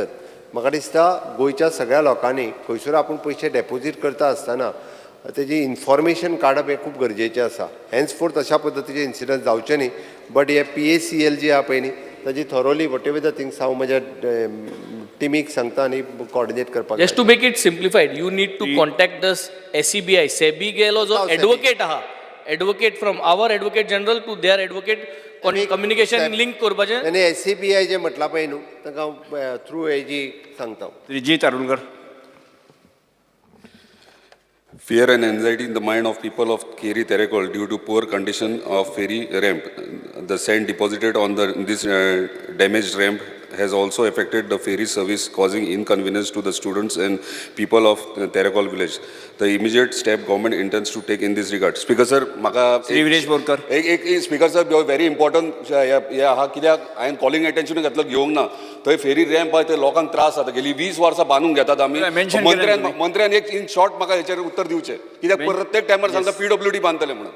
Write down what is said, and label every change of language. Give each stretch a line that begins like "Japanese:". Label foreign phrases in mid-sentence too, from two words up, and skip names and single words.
Konkani: म्हाका दिसता गोंयच्या सगळ्या लोकांनी खंयसर आपूण पयशे डेपोजीट करता आसतना तेजी इन्फॉर्मेशन काडप हें खूब गरजेचें आसा. हेन्सफोर्थ अशा पद्दतीचे इन्सिडंट जावचे न्ही. बट हे PACL जी आहा पळय न्ही ताजी थरोली
English: whatever the things
Konkani: हांव म्हज्या टीमीक सांगता आनी कॉर्डिनेट करपाक.
English: Just to make it simplified, you need to contact the SEBI.
Konkani: SEBI गेलो जो advocate आहा,
English: advocate from our advocate general to their advocate, communication link
Konkani: करपाचें. आनी SEBI जे म्हटलां पळय न्हू ताका थ्रू हेजी सांगता. श्रीजीत अरुणकर.
English: Fear and anxiety in the mind of people of Keri Terekol due to poor condition of ferry ramp. The sand deposited on this damaged ramp has also affected the ferry service, causing inconvenience to the students and people of Terekol village. The immediate step government intends to take in this regard. Speaker sir,
Konkani: म्हाका श्री विनेश बोरकर. एक स्पीकर सर
English: very important
Konkani: हे आहा, कित्याक हांवें
English: calling attention
Konkani: घेतलं घेवंक ना. थंय फेरी रॅम्प आहा ते लोकांक त्रास जाता. गेली 20 वर्सां बांदून घेतात आमी. मंत्र्यान एक
English: in short
Konkani: म्हाका हेचेर उत्तर दिवचें, कित्याक प्रत्येक टायमार सांगता PWD बांदतले म्हणून.